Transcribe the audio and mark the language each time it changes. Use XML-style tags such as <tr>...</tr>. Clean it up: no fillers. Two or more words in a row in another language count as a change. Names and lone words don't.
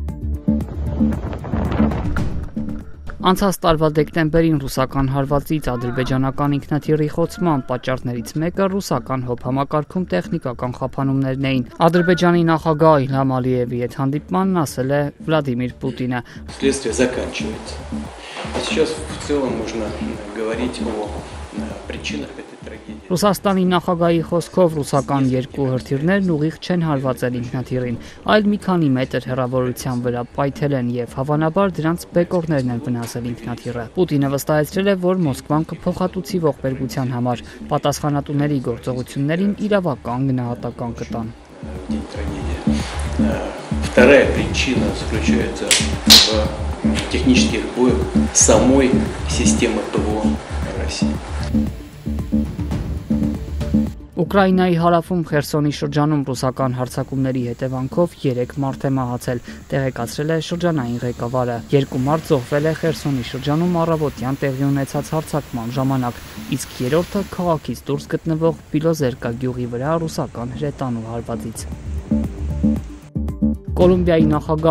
<hy>Անցած տարվա դեկտեմբերին ռուսական հարվածից ադրբեջանական ինքնաթիռի խոցման պատճառներից մեկը ռուսական հոբ համակարգում տեխնիկական խափանումներն էին։ Ադրբեջանի նախագահ Իլհամ Ալիևի հետ հանդիպմանն ասել է Վլադիմիր Պուտինը։</hy> <ru>Следствие заканчивается. Сейчас в целом можно говорить о причинах этой трагедии.</ru> <hy>Ռուսաստանի նախագահի խոսքով ռուսական երկու հրթիռներն ուղիղ չեն հարվածել ինքնաթիռին, այլ մի քանի մետր հեռավորության վրա պայթել են եւ հավանաբար դրանց բեկորներն են վնասել ինքնաթիռը։ Պուտինը վստահեցրել է, որ Մոսկվան կփոխհատուցի ողբերգության համար, պատասխանատուների գործողություններին իրավական գնահատական կտան։</hy> <ru>Вторая причина заключается в технических сбоях самой системы ПВО России.</ru> <hy>Ուկրաինայի հարավում Խերսոնի շրջանում ռուսական հարձակումների հետևանքով 3 մարդ է մահացել, տեղեկացրել է շրջանային ղեկավարը։ 2 մարդ զոհվել է Խերսոնի շրջանում առավոտյան տեղի ունեցած հարձակման ժամանակ, իսկ երրորդը քաղաքից դուրս գտնվող Բիլոզերկա գյուղի վրա ռուսական հրետանու հարվածից։ Կոլումբիայի նախագահ</hy>